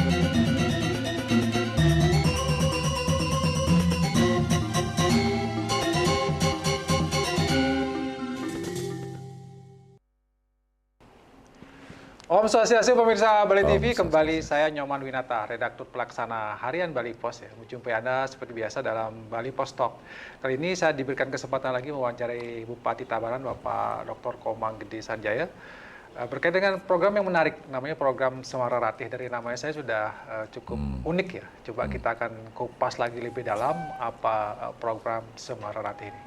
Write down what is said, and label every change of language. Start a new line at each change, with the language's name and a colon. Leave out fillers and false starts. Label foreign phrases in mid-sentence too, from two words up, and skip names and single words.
Balinese: Om Swastiastu
Indonesian: pemirsa Bali TV, kembali saya Nyoman Winata, redaktur pelaksana harian Bali Pos ya, menjumpai Anda seperti biasa dalam Bali Pos Talk. Kali ini saya diberikan kesempatan lagi mewawancarai Bupati Tabanan Bapak Dr. Komang Gede Sanjaya berkait dengan program yang menarik, namanya program Semara Ratih. Dari namanya saya sudah cukup unik ya. Coba kita akan kupas lagi lebih dalam apa program Semara Ratih ini.